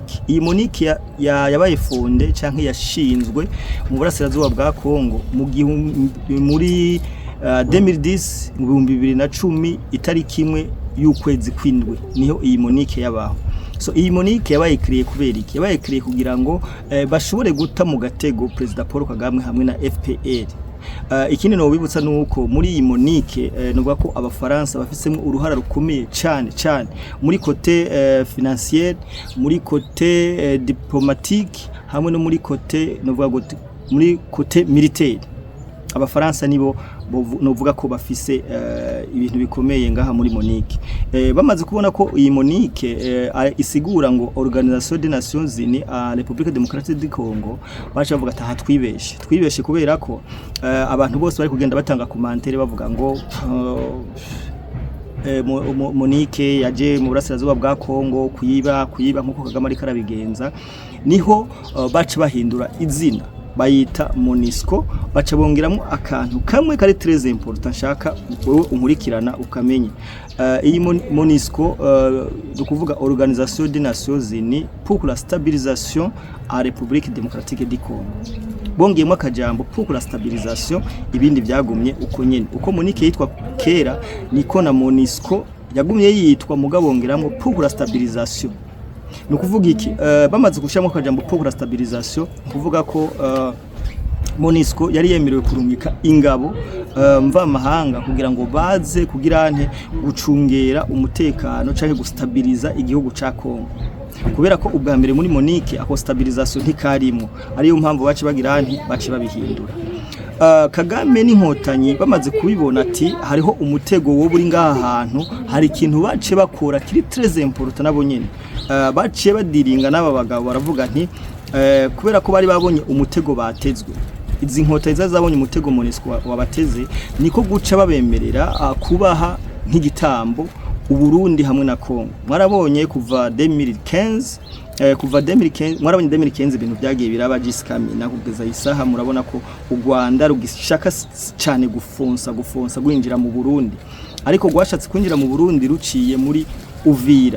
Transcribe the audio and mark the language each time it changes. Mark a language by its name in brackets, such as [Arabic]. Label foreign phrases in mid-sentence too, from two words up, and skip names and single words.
[Rundi] Iyi MONUC yabaye fonde canke yashinzwe mu burasirazuba bwa Kongo muri 2010 mu 2010 itariki imwe y'ukwezi kwindwi niho iyi MONUC yabaho. So iyi MONUC yabaye créé kubera iki? Yabaye créé kugira ngo bashobore guta mu gatego President Paul Kagame hamwe na FPR. Ikindi no bibutsa nuko muri iyi MONUC nuvuga ko abafaransa bafisemo uruhara rukomeye cyane muri [French] côté financier, [Rundi] muri [French] côté diplomatique [Rundi] hamwe no muri côté nuvuga muri [French] côté militaire. [Rundi] Abafaransa nibo novuga ko bafise ibintu bikomeye ngaha muri MONUC. Bamaze kubona ko iyi MONUC isigura ngo Organisation des Nations Unies à République démocratique du Congo, bacha bavuga ati twibeshe kubera ko abantu bose bari kugenda batanga commentaire bavuga ngo MONUC yaje mu burasirazuba bwa Kongo kuyiba nkuko Kagame ari karabigenza. Niho baca bahindura izina bayita MONUSCO, baca bongeramo akantu kamwe kari [French] très important [Rundi] nshaka wewe unkurikirana ukamenya. Iyi MONUSCO dukuvuga Organisation des Nations Unies pour la stabilisation à République démocratique du Congo. Bongeyemo akajambo [French] pour la stabilisation, [Rundi] ibindi byagumye uko nyene. Uko MONUC yitwa kera niko na MONUSCO yagumye yitwa mugabongeramo [French] pour la stabilisation. [Rundi] Nukuvuga iki? Bamaze gushamo akajambo [French] pour la stabilisation [Rundi] kuvuga ko MONUSCO yari yemerewe kurungika ingabo mva mahanga kugira ngo baze kugira nte gucungera umutekano canke gustabiliza igihugu ca Kongo, kubera ko ubwa mbere muri MONUC ako stabilisation ntikarimo, ariyo mpamvu bace bagira nte bace babihindura. Kagame n'inkotanyi bamaze kubibona ati hariho umutego wo buri ngaha hantu, hari ikintu bace bakora kiri [French] très important [Rundi] nabo nyene. Baciye badiringa n'aba bagabo baravuga nti kubera ko bari babonye umutego batezwe, izi nkotanyi zabonye umutego MONUSCO wabateze, niko guca babemerera kubaha nk'igitambo Uburundi hamwe na Kongo. Mwarabonye kuva 2015 kuva 2015 mwarabonye 2015 ibintu byagiye biraba jiskami nakugeza isaha murabona ko u Rwanda rugishaka cyane gufonsa gwinjira mu Burundi, ariko gwashatse kwinjira mu Burundi ruciye muri Uvira.